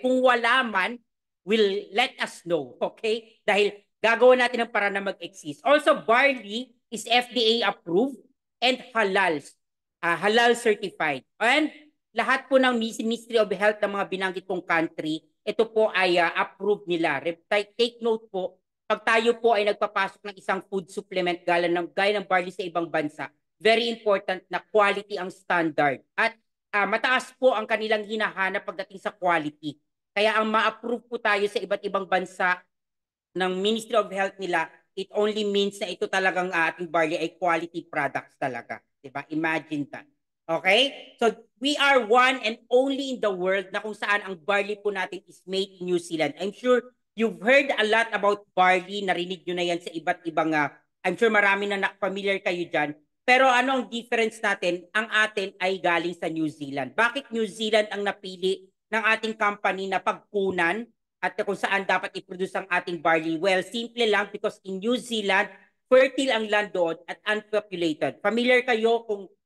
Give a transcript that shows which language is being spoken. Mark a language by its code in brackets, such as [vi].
[tl] Kung wala man, [en] will let us know. [tl] Okay? Dahil gagawin natin ang para na mag-exist. [en] Also, barley is FDA approved and halal certified. [tl] And lahat po ng Ministry of Health ng mga binanggit pong country, ito po ay approved nila. Take note po, pag tayo po ay nagpapasok ng isang food supplement gaya ng barley sa ibang bansa, very important na quality ang standard. At mataas po ang kanilang hinahanap pagdating sa quality. Kaya ang ma-approve po tayo sa iba't ibang bansa ng Ministry of Health nila, [en] it only means [tl] na ito talagang ating barley ay quality products talaga. Diba? Imagine that. Okay? [en] So we are one and only in the world [tl] na kung saan ang barley po natin [en] is made in New Zealand. I'm sure you've heard a lot about barley. [tl] Narinig nyo na yan sa iba't ibang, I'm sure marami na familiar kayo dyan. Pero ano ang difference natin? Ang atin ay galing sa New Zealand. Bakit New Zealand ang napili ng ating company na pagkunan at kung saan dapat i-produce ang ating barley? Well, simple lang because in New Zealand, fertile ang land doon at unpopulated. Familiar kayo kung